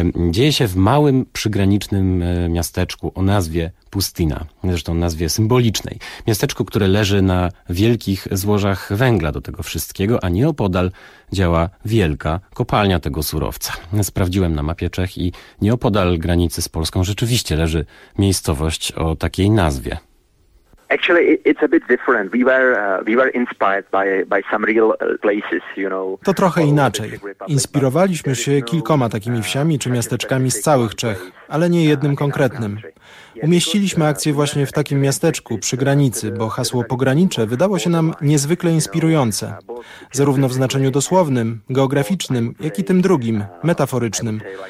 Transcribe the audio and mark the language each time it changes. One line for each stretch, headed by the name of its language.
Polish: Dzieje się w małym, przygranicznym miasteczku o nazwie Pustyna, zresztą nazwie symbolicznej. Miasteczko, które leży na wielkich złożach węgla do tego wszystkiego, a nieopodal działa wielka kopalnia tego surowca. Sprawdziłem na mapie Czech i nieopodal granicy z Polską rzeczywiście leży miejscowość o takiej nazwie.
English: Actually, it's a bit different. We were inspired by some real places, you know.
Polish: To trochę inaczej. Inspirowaliśmy się kilkoma takimi wsiami czy miasteczkami z całych Czech, ale nie jednym konkretnym. Umieściliśmy akcję właśnie w takim miasteczku, przy granicy, bo hasło pogranicze wydało się nam niezwykle inspirujące. Zarówno w znaczeniu dosłownym, geograficznym, jak i tym drugim, metaforycznym.